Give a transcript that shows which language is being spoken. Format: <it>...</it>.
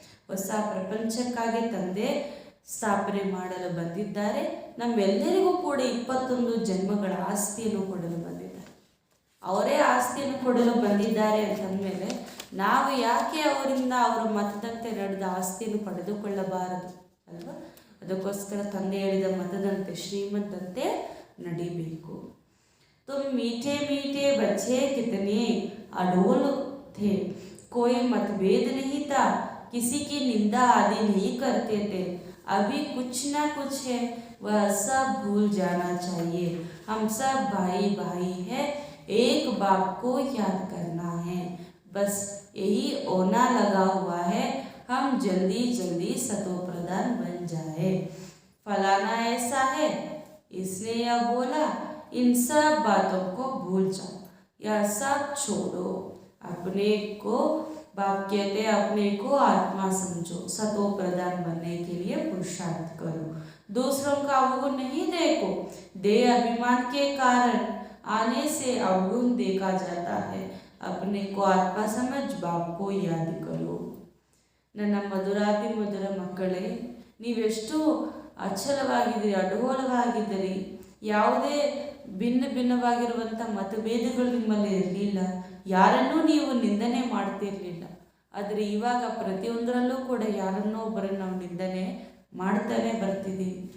<kn>ಹೊಸ ಪ್ರಪಂಚಕ್ಕಾಗಿ ತಂದೆ ಸ್ಥಾಪನೆ ಮಾಡಲು ಬಂದಿದ್ದಾರೆ, ನಮ್ಮೆಲ್ಲರಿಗೂ ಕೂಡ 21 ಜನ್ಮಗಳ ಆಸ್ತಿಯನ್ನು ಕೊಡಲು ಬಂದಿದ್ದಾರೆ। ಅವರೇ ಆಸ್ತಿಯನ್ನು ಕೊಡಲು ಬಂದಿದ್ದಾರೆ ಅಂತಂದಮೇಲೆ ನಾವು ಯಾಕೆ ಅವರಿಂದ ಅವರ ಮತದಂತೆ ನಡೆದ ಆಸ್ತಿಯನ್ನು ಪಡೆದುಕೊಳ್ಳಬಾರದು ಅಲ್ವಾ? ಅದಕ್ಕೋಸ್ಕರ ತಂದೆ ಹೇಳಿದ ಮತದಂತೆ ಶ್ರೀಮಂತಂತೆ ನಡಿಬೇಕು।</kn> <hi>तुम मीठे मीठे बच्चे कितने अडोल थे, कोई मतभेद नहीं था, किसी की निंदा आदि नहीं करते थे, अभी कुछ ना कुछ है वह सब भूल जाना चाहिए। हम सब भाई भाई है, एक बाप को याद करना है, बस यही होना लगा हुआ है, हम जल्दी जल्दी सतो प्रधान बन जाए। फलाना ऐसा है, इसने यह बोला, इन सब बातों को भूल जाओ, यह सब छोड़ो, अपने को बाप कहते हैं अपने को आत्मा समझो, सतो प्रधान बनने के लिए पुरुषार्थ करो, दूसरों का अवगुण नहीं देखो। देह अभिमान के कारण आने से अवगुण देखा जाता है, अपने को आत्मा समझ बाप को याद करो।</hi> <kn>ನನ್ನ ಮಧುರಾತಿ ಮಧುರ ಮಕ್ಕಳೇ, ನೀವೆಷ್ಟು ಅಚಲವಾಗಿದ್ದೀರಿ, ಅಡಗೋಲವಾಗಿದ್ದೀರಿ, ಯಾವುದೇ ಭಿನ್ನ ಭಿನ್ನವಾಗಿರುವಂಥ ಮತಭೇದಗಳು ನಿಮ್ಮಲ್ಲಿ ಇರಲಿಲ್ಲ, ಯಾರನ್ನೂ ನೀವು ನಿಂದನೆ ಮಾಡ್ತಿರಲಿಲ್ಲ, ಆದರೆ ಇವಾಗ ಪ್ರತಿಯೊಂದರಲ್ಲೂ ಕೂಡ ಯಾರನ್ನೋ ಒಬ್ಬರನ್ನು ನಾವು ನಿಂದನೆ ಮಾಡ್ತಾನೆ ಬರ್ತಿದ್ದೀವಿ।</kn>